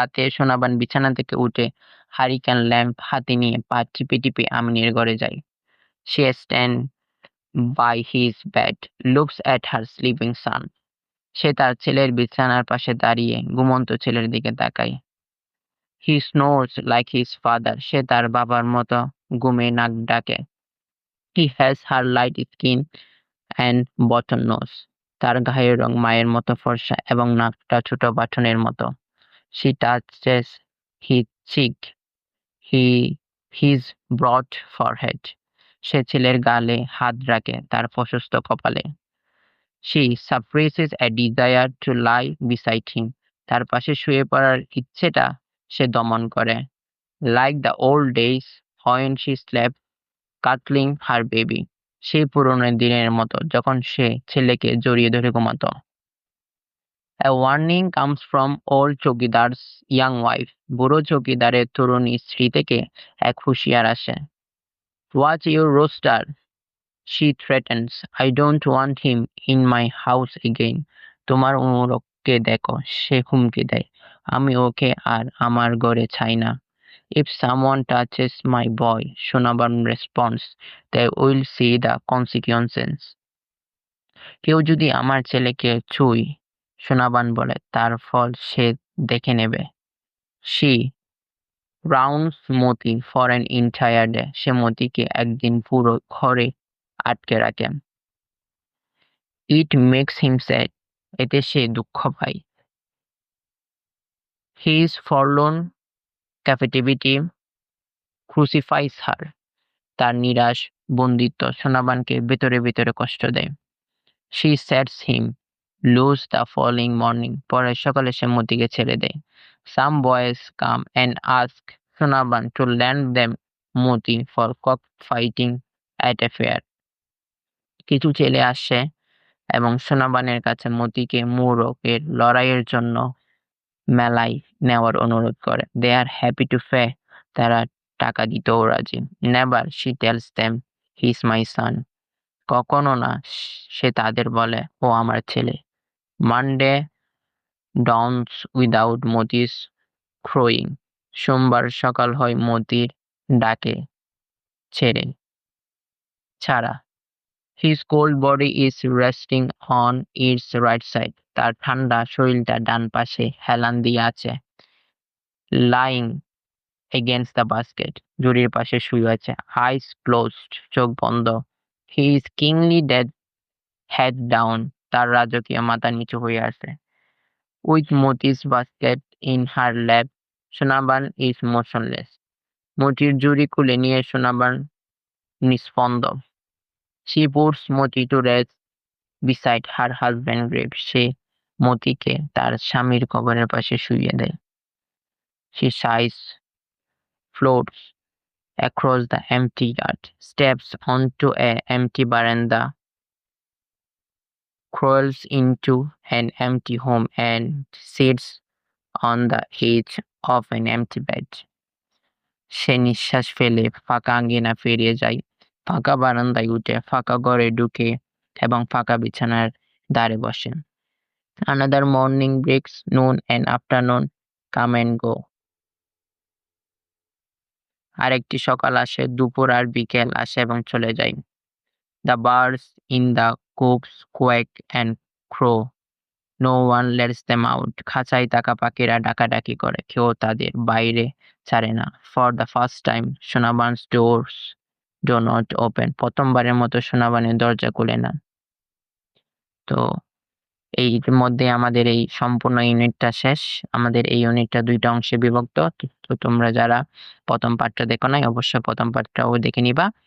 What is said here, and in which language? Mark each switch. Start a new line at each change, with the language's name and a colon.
Bangla: সোনাবান বিছানা থেকে উঠে হারিকেন ল্যাম্প হাতে নিয়ে পা টিপে টিপে আমিনের ঘরে যায়।
English: She stands by his bed, looks at her sleeping son.
Bangla: সে তার ছেলের বিছানার পাশে দাঁড়িয়ে ঘুমন্ত ছেলের দিকে তাকায়।
English: He snores like his father.
Bangla: সে তার বাবার মতো ঘুমে নাক ডাকে।
English: He has her light skin and button nose.
Bangla: তার গায়ের রং মায়ের মতো ফর্সা এবং নাকটা ছোট বাটনের মতো।
English: She touches his cheek, his broad forehead.
Bangla: সে ছেলের গালে হাত রাখে, তার প্রশস্ত কপালে।
English: She suppresses a desire to lie beside him.
Bangla: তার পাশে শুয়ে পড়ার ইচ্ছেটা সে দমন করে।
English: Like the old days when she slept cuddling her baby.
Bangla: সেই পুরনো দিনের মতো যখন সে ছেলেকে জড়িয়ে ধরে ঘুমাতো।
English: A warning comes from old chowkidar's young wife.
Bangla: বুড়ো চৌকিদারের তরুণী স্ত্রী থেকে এক হুঁশিয়ার আসে।
English: Watch your rooster, she threatens. I don't want him in my house again.
Bangla: তোমার মোরগকে দেখো, সে হুমকি দেয়। আমি ওকে আর আমার ঘরে চাই না।
English: If someone touches my boy, Shonaban responds, they will see the consequences.
Bangla: কেউ যদি আমার ছেলেকে ছুঁয়, সোনাবান বলে, তার ফল সে দেখে নেবে।
English: She rounds Moti for an entire day.
Bangla: সে মতিকে একদিন পুরো ঘরে আটকে রাখে।
English: It makes him sad.
Bangla: এতে সে দুঃখ পায়।
English: His forlorn captivity crucifies her.
Bangla: তার নিরাশ বন্দিত্ব সোনাবানকে ভেতরে ভেতরে কষ্ট দেয়।
English: She sets him loose the following morning.
Bangla: পরের সকালে সে মতিকে ছেড়ে দেয়।
English: Some boys come and ask Sonaban to lend them Moti for cockfighting at a fair.
Bangla: কিছু ছেলে আসে এবং সোনাবানের কাছে মতিকে মোরগের লড়াইয়ের জন্য মেলায় নেওয়ার অনুরোধ করে।
English: They are happy to pay.
Bangla: তারা টাকা দিতেও রাজি।
English: Never, she tells them, he is my son.
Bangla: কখনো না, সে তাদের বলে, ও আমার ছেলে।
English: Monday dawns without Moti's crowing.
Bangla: সোমবার সকাল হয় মতির ডাকে ছাড়া।
English: His cold body is resting on its right side.
Bangla: তার ঠান্ডা শরীরটা ডান পাশে হেলান দিয়ে আছে।
English: Lying against the basket.
Bangla: জুরির পাশে শুয়ে আছে।
English: Eyes closed.
Bangla: চোখ বন্ধ।
English: He is kingly dead, head down.
Bangla: তার রাজকীয় মাথা নিচু হয়ে আছে।
English: With Moti's basket in her lap, Sonaban is motionless.
Bangla: মতির জুরি খুলে নিয়ে Sonaban নিস্পন্দ।
English: She puts Moti to rest beside her husband's grave.
Bangla: সে মতিকে তার স্বামীর কবরের পাশে শুইয়ে দেয়।
English: She sighs, floats across the empty yard, steps onto an empty veranda, crawls into an empty home and sits on the edge of an empty bed.
Bangla: সে নিঃশ্বাস ফেলে ফাঁকা আঙ্গিনা ফিরে যায়, ফাঁকা বারান্দায় উঠে ফাঁকা ঘরে ঢুকে এবং ফাঁকা বিছানার ধারে বসে।
English: Another morning breaks, noon and afternoon come and go.
Bangla: আরেকটি সকাল আসে, দুপুর আর বিকেল আসে এবং চলে যায়।
English: The birds in the coops quack and crow. No one lets them out.
Bangla: খাঁচায় থাকা পাখিরা ডাকাডাকি করে, কেউ তাদের বাইরে ছাড়ে না।
English: For the first time, Sonaban's doors do not open.
Bangla: প্রথমবারের মতো সোনাবানের দরজা খুলে না। তো এই মধ্যে আমাদের এই সম্পূর্ণ ইউনিটটা শেষ। আমাদের এই ইউনিটটা 2টা অংশে বিভক্ত। তো তোমরা যারা প্রথম পার্টটা দেখো নাই অবশ্যই প্রথম পার্টটাও দেখে নিবা।